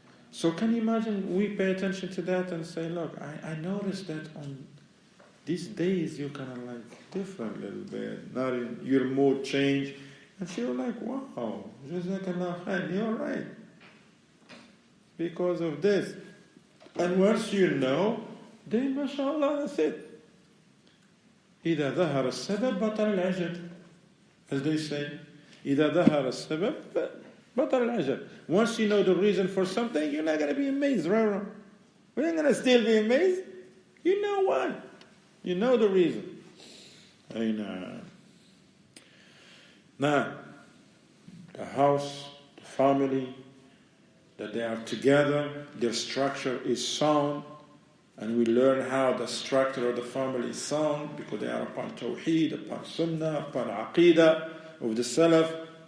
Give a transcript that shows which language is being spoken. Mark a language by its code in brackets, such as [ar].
[en] So can you imagine we pay attention to that and say, look, I noticed that on these days you're kind of like different a little bit. Not in your mood change. And she was like, wow, Jazakallah khair, you're right. Because of this. And once you know, then mashallah, that's it. [ar] إذا ظهر السبب بطل العجب. [en] As they say, [ar] إذا ظهر السبب بطل العجب. [en] Once you know the reason for something, you're not going to be amazed, right? We're not going to still be amazed. You know why. You know the reason. Now, the house, the family, that they are together, their structure is sound, and we learn how the structure of the family is sound because they are upon Tawheed, upon Sunnah, upon Aqidah of the Salaf.